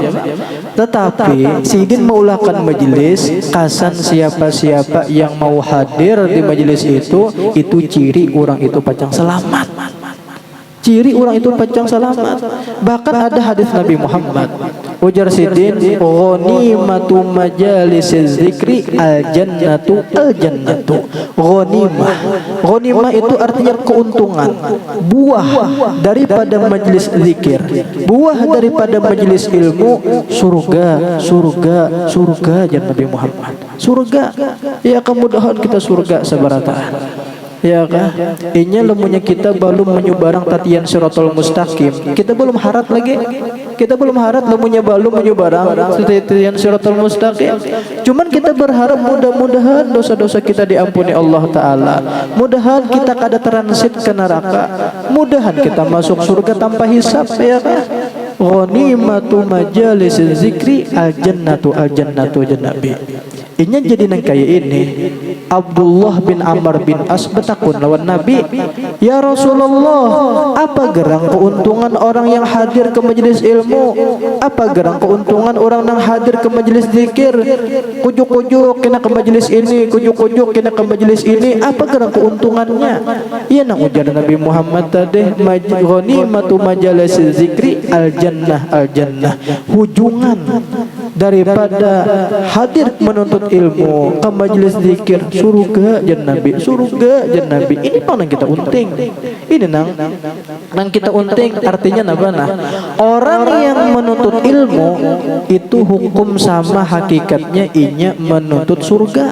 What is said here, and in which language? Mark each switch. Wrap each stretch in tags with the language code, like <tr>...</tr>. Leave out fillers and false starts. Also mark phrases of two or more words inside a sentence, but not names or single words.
<bjn>Tetapi Sidin meulahkan majelis kasan siapa-siapa yang mau hadir di majelis itu ciri orang itu pacang selamat. Ciri orang itu pacang selamat. Bahkan ada hadis Nabi Muhammad. Ujar Sidin,</bjn> <ar>غنيمة مجالس الذكر الجنة الجنة.</ar> <id>Ghanimah itu artinya keuntungan. Buah daripada majelis zikir. Buah daripada majelis ilmu, surga, surga, surga jangan Nabi Muhammad. Surga.</id> <bjn>Ya kemudahan kita surga sabarataan.</bjn> <id>Ya kan?</id> <bjn>Inya lemunya kita belum menyubarang tatian</bjn> <ar>الصراط المستقيم.</ar> <id>Kita belum harap lagi.</id> <bjn>Kita belum harap lemunya belum menyubarang tatian</bjn> <ar>الصراط المستقيم.</ar> <id>Cuman kita berharap mudah-mudahan dosa-dosa kita diampuni Allah Ta'ala.</id> <bjn>Mudahan kita kada transit ke neraka. Mudahan kita masuk surga tanpa hisab.</bjn> <id>Ya kan?</id> <ar>غنيمة مجالس الذكر الجنة الجنة جنابي.</ar> <bjn>Inya jadi nang kaya ini. Abdullah bin Amr bin As bertakun lawan Nabi,</bjn> <ar>يا رسول الله,</ar> <bjn>apa gerang keuntungan orang yang hadir ke majelis ilmu? Apa gerang keuntungan orang yang hadir ke majelis zikir? Kujuk-kujuk kena ke majelis ini, kujuk-kujuk kena ke majelis ini. Apa gerang keuntungannya? Iya nang ujar Nabi Muhammad tadi,</bjn> <ar>غنيمة مجالس ذكر الجنة الجنة.</ar> <bjn>Hujungan daripada hadir menuntut ilmu ke majelis zikir, surga jan Nabi, surga jan Nabi. Ini nang kita unting. Ini nang kita unting artinya apa nah?</bjn> <id>Orang yang menuntut ilmu itu hukum sama hakikatnya inya menuntut surga.</id>